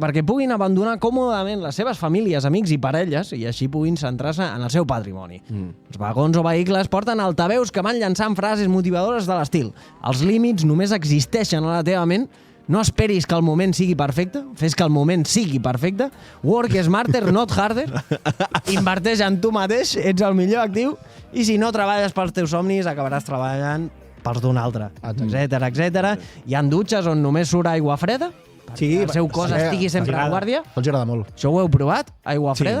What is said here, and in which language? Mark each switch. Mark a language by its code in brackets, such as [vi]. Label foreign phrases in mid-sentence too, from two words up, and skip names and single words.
[ca] Perquè puguin abandonar còmodament les seves famílies, amics i parelles i així puguin centrar-se en el seu patrimoni. Els vagons o vehicles porten altaveus que van llançant frases motivadores de l'estil. Els límits només existeixen a la teva ment. No esperis que el moment sigui perfecte, fes que el moment sigui perfecte. [en] Work smarter, not harder. [ca] Inverteix en tu mateix, ets el millor actiu. I si no treballes pels teus somnis, acabaràs treballant pels d'un altre, etc. Hi ha dutxes on només surt aigua freda, perquè el seu cos estigui sempre en guàrdia. Els agrada molt. Això ho heu provat? Aigua freda?